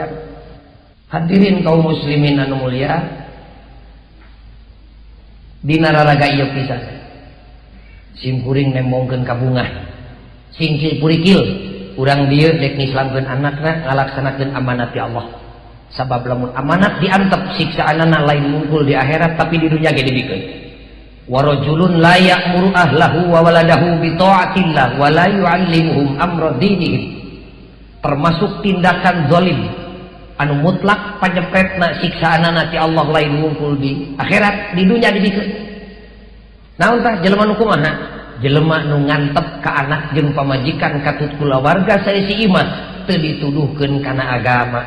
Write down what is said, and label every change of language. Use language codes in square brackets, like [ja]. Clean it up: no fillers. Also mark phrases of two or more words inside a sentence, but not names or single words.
[su] Hadirin kaum muslimin anu mulia dina raraga ieu pisan sim kuring nembongkeun ka bungah singkil purikil urang dieu dek ngislamkeun anakna ngalaksanakeun amanat ti Allah sabab lamun amanat diantep siksaanana lain mungkul di akhirat tapi di dunya ge dibikeun [ar] ورجل لا يأمر أهله وولده بطاعة الله ولا يعلمهم أمر دينهم [id] termasuk tindakan [su] zalim anu mutlak panyepretna siksaanana ti Allah lain mungkul di akhirat di dunya dibikeun. Naon tah jelema nu kumaha? Jelema nu ngantep ka anak jeung pamajikan katut kulawarga saeusi imah teu dituduhkeun kana agama.